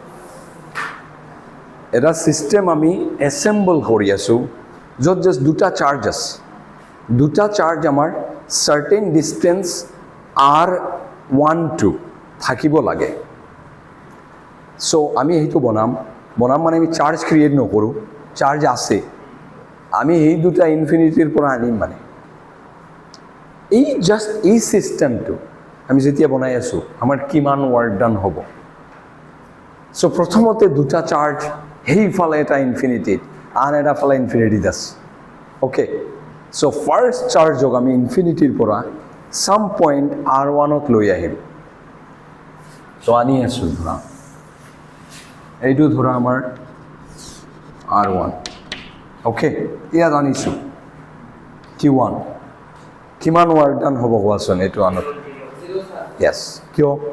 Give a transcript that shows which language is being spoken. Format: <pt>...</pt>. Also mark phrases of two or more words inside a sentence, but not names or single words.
<as>এটা সিস্টেম আমি অ্যাসেম্বল কৰি আছো যত জাস্ট দুটা চার্জ আছে দুটা চার্জ আমার</as> <en>certain distance</en> <as>r12 থাকিব লাগে সো আমি এইটো বনাম মানে আমি চার্জ ক্রিয়েট নকৰো চার্জ আছে আমি এই দুটা ইনফিনিটিৰ পৰা আনিম মানে এই জাস্ট এই সিস্টেমটো আমি যেতিয়া বনাই আছো আমাৰ কিমান</as> <en>work done</en> <as>হ'ব সো প্ৰথমতে দুটা চার্জ হেই ফালে এটা ইনফিনিটি আন এটা ফালে ইনফিনিটি আছে</as> <en>okay so first charge</en> <as>যোগ আমি ইনফিনিটিৰ পৰা</as> <en>some point</en> <as>r1 ত লৈ আহিম সো আনি আছো ধৰা এইটো ধৰা আমাৰ r1 ওকে ইয়াত আনিছো q1 কিমান</as> <en>work done</en> <as>হ'ব কোৱাচোন এইটো আনত yes কিয়</as>